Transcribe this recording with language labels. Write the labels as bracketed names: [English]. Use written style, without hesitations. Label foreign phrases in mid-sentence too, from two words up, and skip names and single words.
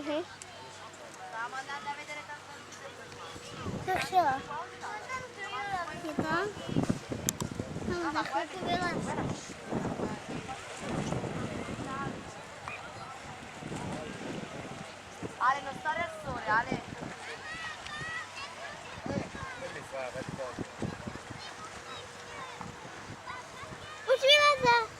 [Czech] Tak jo. Je tam? No, za chvilku vyleze. [Italian] Ale non stare al sole, [Czech] Ale. Už vyleze.